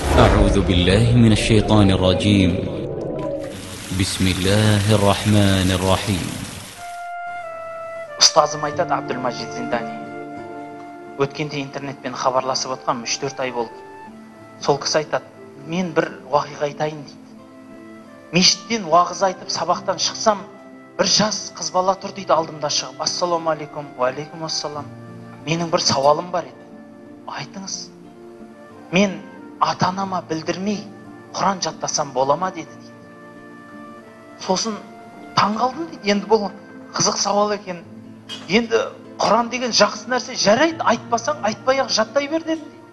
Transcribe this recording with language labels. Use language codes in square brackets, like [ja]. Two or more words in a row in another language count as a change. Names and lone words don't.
[ar] أعوذ بالله من الشيطان الرجيم. بسم الله الرحمن الرحيم. [kk] Ұстазым айтады, Абдулмажид Зиндани. Өткенде интернетпен хабарласып отқан 3-4 ай болды. Сол кісі айтады, мен бір уақиға айтайын дейді. Мешіттен уағыз айтып, сабақтан шықсам, бір жас қыз бала тұр дейді алдымда шығып. [ar] السلام عليكم، وعليكم السلام. [kk] Менің бір сауалым бар еді. Айтыңыз. Мен ата-анама білдірмей Құран жаттасам бола ма деді дейді. Сосын таң қалдым дейді. Енді бұл қызық сауал екен. Енді Құран деген жақсы нәрсе, жарайды, айтпасаң айтпай-ақ жаттай бер деді.